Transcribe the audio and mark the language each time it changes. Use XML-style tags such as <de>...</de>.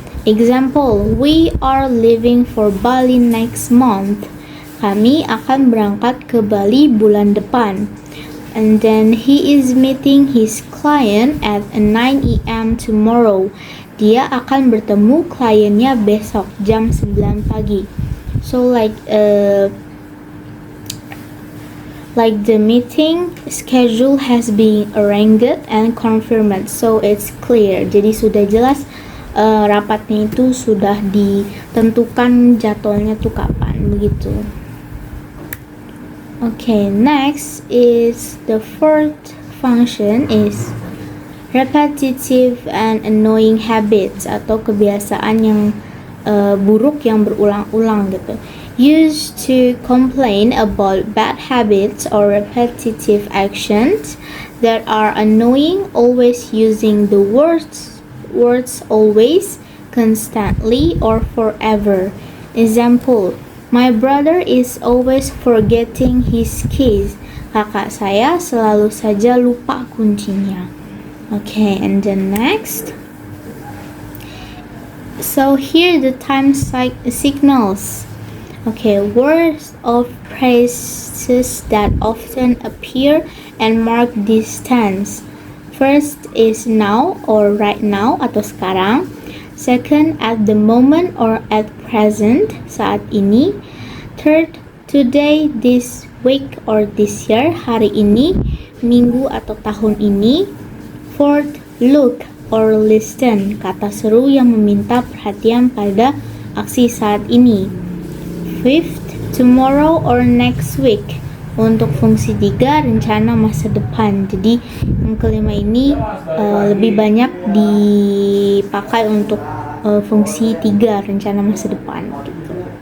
<en>Example, we are leaving for Bali next month.</en> <id>Kami akan berangkat ke Bali bulan depan.</id> <en>And then he is meeting his client at 9 a.m. tomorrow.</en> <id>Dia akan bertemu kliennya besok jam 9 pagi.</id> <en>So like the meeting schedule has been arranged and confirmed, so it's clear.</en> <id>Jadi sudah jelas rapatnya itu sudah ditentukan jadwalnya tuh kapan begitu.</id> <en>Okay, next is the fourth function is repetitive and annoying habits</en> <id>atau kebiasaan yang buruk yang berulang-ulang gitu.</id> <en>Used to complain about bad habits or repetitive actions that are annoying, always using the words always, constantly, or forever. Example, my brother is always forgetting his keys.</en> <id>Kakak saya selalu saja lupa kuncinya.</id> <en>Okay, and then next. So here the time signals. Okay, words of phrases that often appear and mark distance. First is now or right now</en> <id>atau sekarang.</id> <en>Second, at the moment or at present,</en> <id>saat ini.</id> <en>Third, today, this week or this year,</en> <id>hari ini, minggu atau tahun ini.</id> <en>Fourth, look or listen,</en> <id>kata seru yang meminta perhatian pada aksi saat ini.</id> <en>Fifth, tomorrow or next week.</en> <id>Untuk fungsi 3, rencana masa depan. Jadi yang kelima ini lebih banyak dipakai untuk fungsi 3, rencana masa depan gitu.</id>